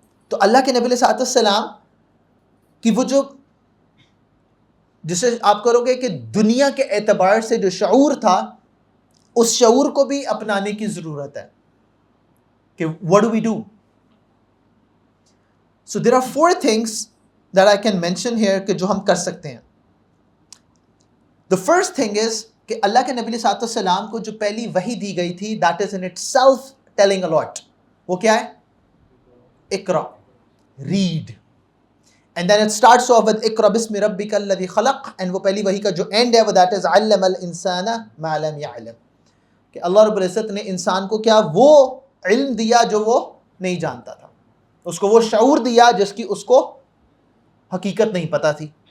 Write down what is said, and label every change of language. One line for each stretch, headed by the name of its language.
Urdu: تو اللہ کے نبی علیہ السلام کی وہ جو, جسے آپ کرو گے کہ دنیا کے اعتبار سے جو شعور تھا, اس شعور کو بھی اپنانے کی ضرورت ہے کہ
English: what do we do. So there are 4 things that I can mention here
Urdu: کہ جو ہم کر سکتے ہیں.
English: The first thing is
Urdu: کہ اللہ کے نبی صلی اللہ علیہ وسلم کو جو پہلی وحی دی گئی تھی,
English: that is in itself telling a lot.
Urdu: وہ کیا ہے؟ اقرا, read.
English: And then it starts off with
Arabic: اقرا بسم ربک الذی خلق,
Urdu: and وہ پہلی وحی کا جو end ہے وہ that is
Arabic: علم الانسان ما لم يعلم,
Urdu: کہ اللہ رب العزت نے انسان کو کیا وہ علم دیا جو وہ نہیں جانتا تھا, اس کو وہ شعور دیا جس کی اس کو حقیقت نہیں پتا تھی.